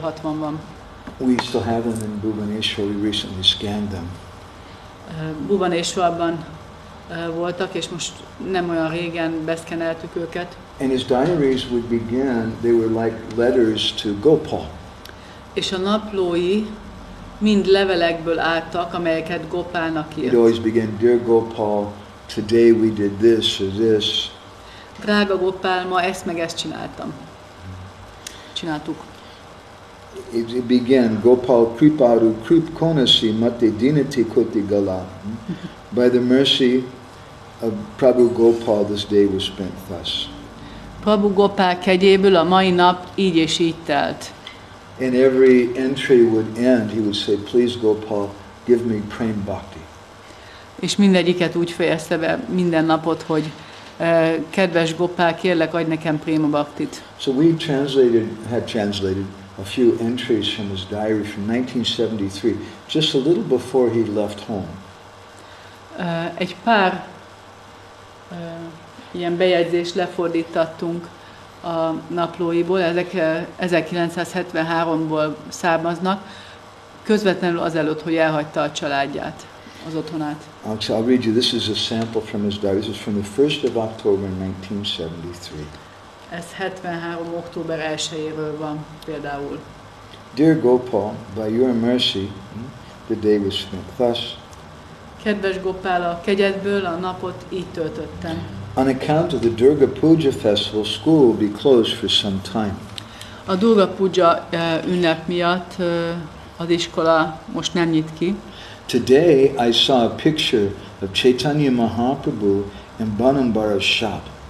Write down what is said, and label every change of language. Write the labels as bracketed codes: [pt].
[hu] 60 van. [en] We still have them in Bhubaneswar. We recently scanned them. [hu] Bhubaneswarban voltak, és most nem olyan régen beszkeneltük őket. [en] And his diaries would begin, they were like letters to Gopal. [hu] És a naplói mind levelekből álltak, amelyeket Gopálnak írt. [en] It always began, Dear Gopal, today we did this or this. [hu] Drága Gopál, ma ezt meg ezt csináltuk. [en] It began, [or] Gopal kriparu kripkonasi mate dinati koti gala. [en] By the mercy of Prabhu Gopal, this day was spent thus. [hu] Prabhu Gopál kegyéből a mai nap így és így telt. [en] And every entry would end, he would say, please Gopal, give me prem bhakti. [hu] És mindegyiket úgy fejezte be minden napot, hogy kedves Gopál, kérlek, adj nekem préma bhaktit. [en] So we had translated a few entries from his diary from 1973, just a little before he left home. [hu] Egy pár ilyen bejegyzést lefordítattunk a naplóiból, ezek 1973-ból származnak, közvetlenül azelőtt, hogy elhagyta a családját, az otthonát. [en] I'll read you, this is a sample from his diary. This is from the 1st of October 1973. [hu] Ez 73. október 1-éről van például. [en] Dear Gopal, by your mercy, the day was spent thus. [hu] Kedves Gopál, a kegyedből a napot így töltöttem. [en] On account of the Durga Puja festival, school will be closed for some time. [hu] A Durga Puja ünnep miatt az iskola most nem nyit ki. [en] Today I saw a picture of Chaitanya Mahaprabhu in Banambara shop.